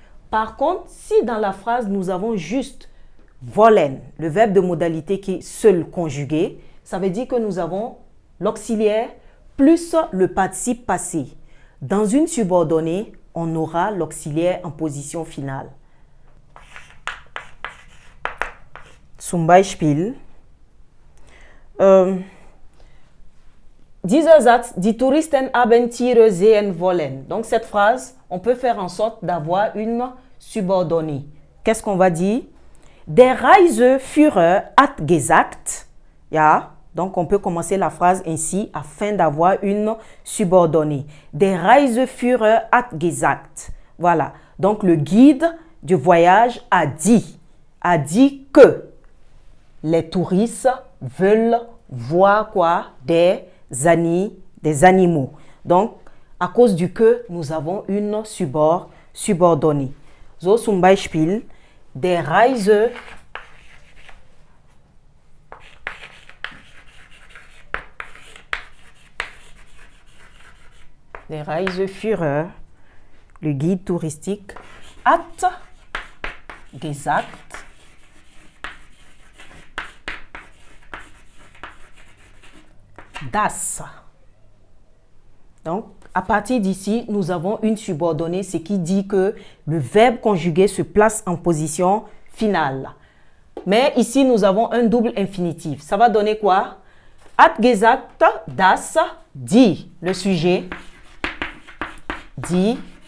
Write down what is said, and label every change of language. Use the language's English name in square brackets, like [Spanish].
[French] Par contre, si dans la phrase, nous avons juste wollen, le verbe de modalité qui est seul conjugué, ça veut dire que nous avons l'auxiliaire plus le participe passé. Dans une subordonnée, on aura l'auxiliaire en position finale. [German] Zum Beispiel, dieser Satz, die Touristen haben Tiere sehen wollen. [French] Donc cette phrase, on peut faire en sorte d'avoir une subordonnée. Qu'est-ce qu'on va dire? [German] Der Reiseführer hat gesagt, ja, [French] donc on peut commencer la phrase ainsi afin d'avoir une subordonnée. [German] Der Reiseführer hat gesagt. [French] Voilà, donc le guide du voyage a dit que les touristes veulent voir quoi? Des animaux. Donc, à cause du que, nous avons une subordonnée. [German] So zum Beispiel, der Reiseführer, [French] le guide touristique, [German] hat gesagt, das. [French] Donc, à partir d'ici, nous avons une subordonnée, ce qui dit que le verbe conjugué se place en position finale. Mais ici, nous avons un double infinitif. Ça va donner quoi? [German] Hat gesagt, das, [French] dit, le sujet, dit,